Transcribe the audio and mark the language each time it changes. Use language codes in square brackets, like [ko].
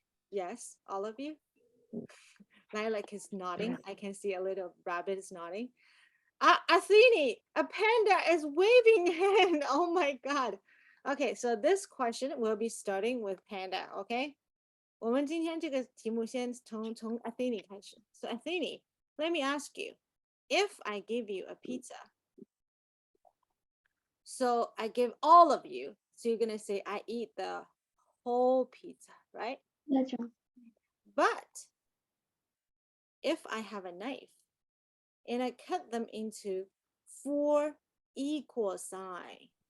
[en] Yes, all of you? Lilac is nodding. I can see a little rabbit is nodding. Athene, a panda is waving hand. Oh my God. Okay, so this question will be starting with panda, okay? [zh] 我们今天这个题目先从 Athene 开始. [en] So Athene, let me ask you, if I give you a pizza, so I give all of you, so you're gonna say I eat the whole pizza, right? That's right. But if I have a knife and I cut them into 4 equal signs.